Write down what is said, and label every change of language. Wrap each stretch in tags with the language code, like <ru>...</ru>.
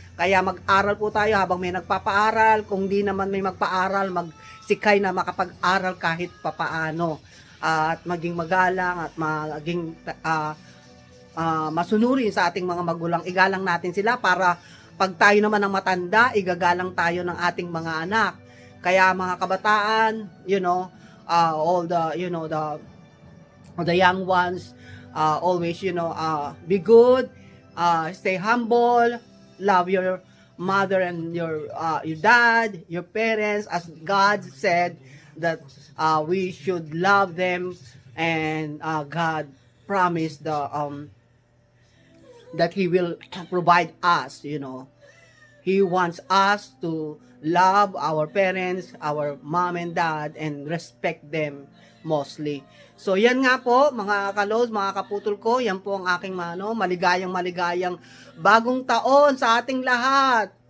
<tl>Kaya mag-aral po tayo habang may nagpapaaral. Kung di naman may magpaaral, magsikay na makapag-aral kahit papaano. At maging magalang at maging masunurin sa ating mga magulang. Igalang natin sila para pag tayo naman ang matanda, igagalang tayo ng ating mga anak. Kaya mga kabataan,</tl> <en>all the young ones, always, be good, stay humble, love your mother and your dad, your parents, as God said that we should love them, and God promised that He will provide us. He wants us to love our parents, our mom and dad, and respect them mostly.</en> <tl>So yan nga po mga kalos, mga kaputol ko, yan po ang aking maligayang bagong taon sa ating lahat.</tl>